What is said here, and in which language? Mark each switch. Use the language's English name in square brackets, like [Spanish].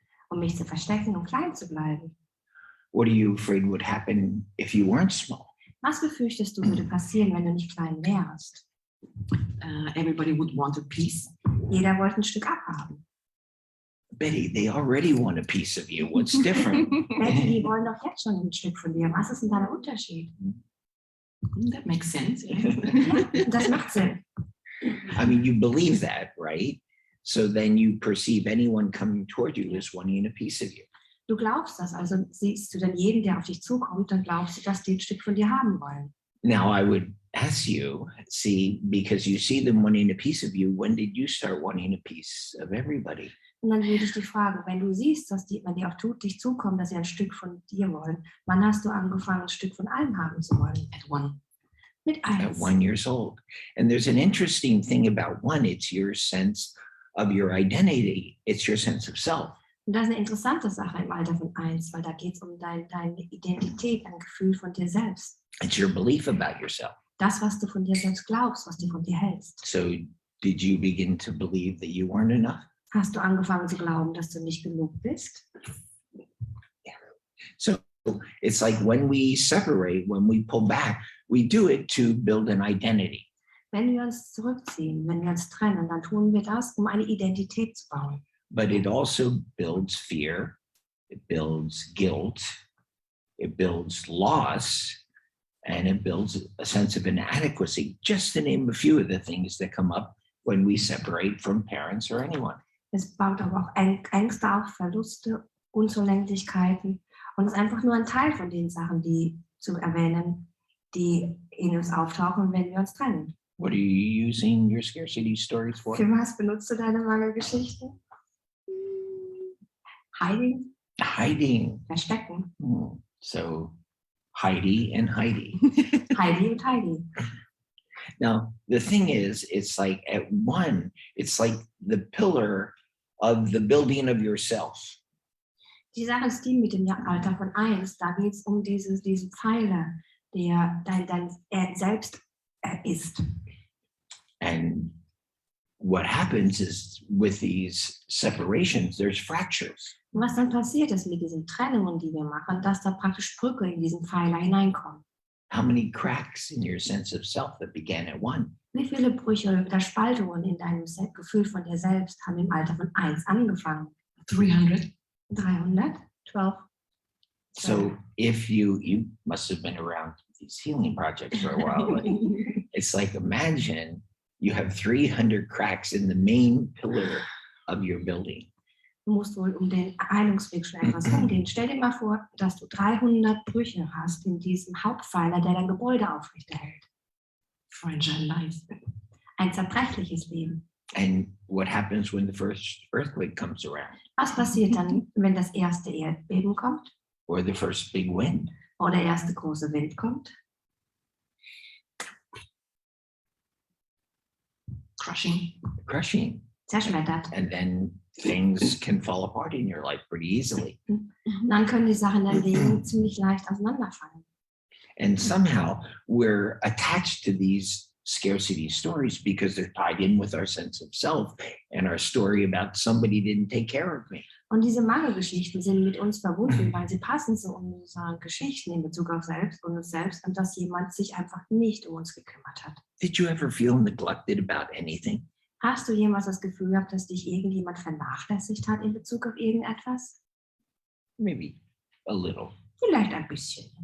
[German] Um mich zu verstecken und klein zu bleiben. [English] What are you afraid would happen if you weren't small? [German] Was befürchtest du, würde passieren, wenn du nicht klein wärst? [English] Everybody would want a piece. [German] Jeder wollte ein Stück abhaben. [English] Betty, they already want a piece of you. What's different? [German] Betty, die wollen doch jetzt schon ein Stück von dir. Was ist denn da der Unterschied? [English] That makes sense. [German] Das macht Sinn. [English] I mean, you believe that, right? So then you perceive anyone coming toward you as wanting a piece of you. [German] Du glaubst das, also siehst du dann jeden, der auf dich zukommt, dann glaubst du, dass die ein Stück von dir haben wollen. [English] Now, I would ask you, see, because you see them wanting a piece of you, when did you start wanting a piece of everybody? [German] Und dann würde ich dich fragen, wenn du siehst, dass wenn die auf dich zukommen, dass sie ein Stück von dir wollen, wann hast du angefangen, ein Stück von allem haben zu wollen? [English] At one. [German] Mit [English] At 1. 1 year old. And there's an interesting thing about one, it's your sense of your identity. It's your sense of self. [German] Und das ist eine interessante Sache im Alter von 1, weil da geht es um deine Identität, ein Gefühl von dir selbst. [English] It's your belief about yourself. [German] Das, was du von dir selbst glaubst, was du von dir hältst. [English] So did you begin to believe that you weren't enough? [German] Hast du angefangen zu glauben, dass du nicht genug bist? [English] So it's like when we separate, when we pull back, we do it to build an identity. [German] Wenn wir uns zurückziehen, wenn wir uns trennen, dann tun wir das, um eine Identität zu bauen. [English] But it also builds fear, it builds guilt, it builds loss, and it builds a sense of inadequacy, just to name a few of the things that come up when we separate from parents or anyone. [German] Es baut aber auch Ängste auf, Verluste, Unzulänglichkeiten. Und es ist einfach nur ein Teil von den Sachen, die zu erwähnen, die in uns auftauchen, wenn wir uns trennen. [English] What are you using your scarcity stories for? [German] Für was benutzt du deine Mangelgeschichten? [English] Hiding, Hiding. [German] verstecken. [English] So Heidi and Heidi. [German] Heidi und Heidi. [English] Now, the thing is, it's like at one, it's like the pillar of the building of yourself. [German] Die Sache ist die mit dem Alter von 1, da geht es um diesen Pfeiler, der dein Selbst ist. [English] And what happens is with these separations, there's fractures. [German] Und was dann passiert ist mit diesen Trennungen, die wir machen, dass da praktisch Brücke in diesen Pfeiler hineinkommen. [English] How many cracks in your sense of self that began at one? [German] Wie viele Brüche oder Spaltungen in deinem Gefühl von dir selbst haben im Alter von 1 angefangen? 300. 300? 12? [English] So if you must have been around these healing projects for a while, but it's like, imagine you have 300 cracks in the main pillar of your building. [German] Du musst wohl um den Heilungsweg schon etwas umgehen. Stell dir mal vor, dass du 300 Brüche hast in diesem Hauptpfeiler, der dein Gebäude aufrechterhält. [English] Fragile life. [German] Ein zerbrechliches Leben. [English] And what happens when the first earthquake comes around, [German] Was passiert dann, wenn das erste Erdbeben kommt [English] or the first big wind? [German] oder der erste große Wind kommt? [English] Crushing. [German] Zerschmettert. [English] And then things can fall apart in your life pretty easily. [German] Und dann können die Sachen in deinem Leben ziemlich leicht auseinanderfallen. [English] And somehow we're attached to these scarcity stories because they're tied in with our sense of self and our story about somebody didn't take care of me. [German] Und diese Mangelgeschichten sind mit uns verbunden, weil sie passen zu unseren Geschichten in Bezug auf selbst und uns selbst und dass jemand sich einfach nicht um uns gekümmert hat. [English] Did you ever feel neglected about anything? [German] Hast du jemals das Gefühl gehabt, dass dich irgendjemand vernachlässigt hat in Bezug auf irgendetwas? [English] Maybe a little. [German] Vielleicht ein bisschen.